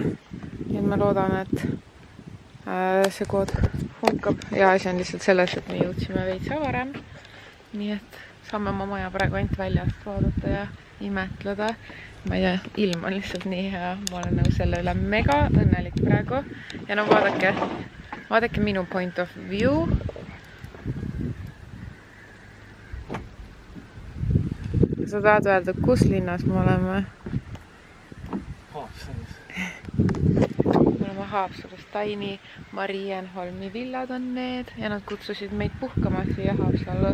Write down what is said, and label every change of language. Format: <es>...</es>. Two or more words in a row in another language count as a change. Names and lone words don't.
<et>Ja me loodame, et see kood hunkab. Ja asi on lihtsalt selles, et me jõudsime veitsa varem. Nii et saame oma maja praegu ainult väljast vaadata ja imetleda. Ma ei tea, ilm on lihtsalt nii hea. Ma olen nagu selle üle mega õnnelik praegu. Ja no vaadake minu</et> <en>point of view.</en> <et>Sa tahad öelda, kus linnas me oleme? Haapsalus. Me oleme Haapsalus. Taini Marienholmi villad on need ja nad kutsusid meid puhkama siia Haapsallu.</et>